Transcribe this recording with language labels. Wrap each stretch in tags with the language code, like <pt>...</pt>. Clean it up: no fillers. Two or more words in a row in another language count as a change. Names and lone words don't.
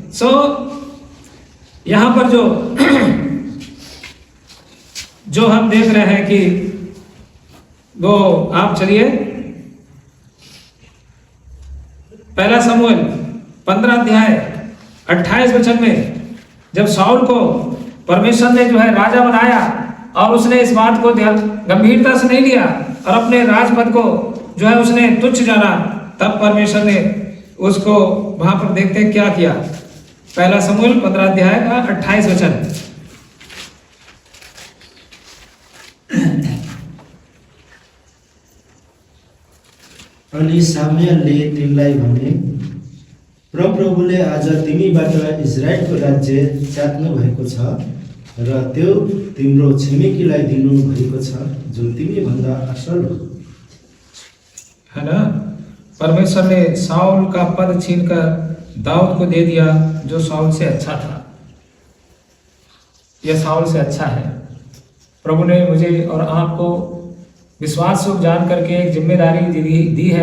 <hi>यहाँ पर जो हम देख रहे हैं कि वो आप चलिए पहला शमूएल 15:28 में जब शाऊल को परमेश्वर ने जो है राजा बनाया और उसने इस बात को गंभीरता से नहीं लिया और अपने राजपद को जो है उसने तुच्छ जाना, तब परमेश्वर ने उसको वहां पर देखते हैं क्या किया। पहला शमूएल 15:28।</hi> <ne>अनि सामुएलले तिनलाई भने, प्रभुले आज तिमीबाट इजरायलको राज्य चाट्नु भएको छ र त्यो तिम्रो छिमेकीलाई दिनु भएको छ जुन तिमी भन्दा असल हो,</ne> <hi>है ना। परमेश्वर ने शाऊल का पद छीनकर दाऊद को दे दिया जो शाऊल से अच्छा था। यह शाऊल से अच्छा है। प्रभु ने मुझे और आपको विश्वास से जान करके एक जिम्मेदारी दी है।</hi>